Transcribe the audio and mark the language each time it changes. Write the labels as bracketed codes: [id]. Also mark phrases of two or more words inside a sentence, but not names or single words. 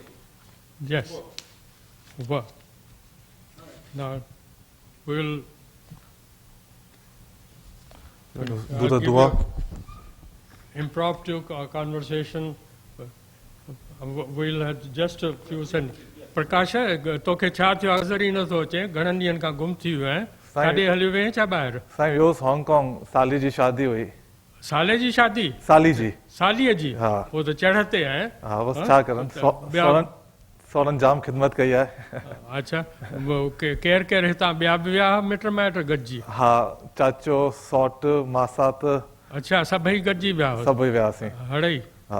[en] Yes. W. Now we'll Do the give dua. you impromptu conversation. We'll have just a few sentences. [sd] प्रकाश तोखे छा थियो अज़र ई नथो अचे घणनि ॾींहंनि खां गुम थी वियो आहीं काॾे हलियो वें छा ॿाहिरि साईं वियोसि हांगकांग, साली जी शादी हुई. साले जी शादी साली जी. सालीअ जी हा. पोइ त चढ़ ते आहे हा बसि हाँ? छा करनि, ॿिया- सौरनि जाम ख़िदमत कई आहे. अच्छा केरु केरु हितां ॿिया बि विया मिट माइट गॾिजी हा चाचो, सौट, मासात अच्छा सभई गॾिजी विया हुआ सभई वियासीं. हड़ई हा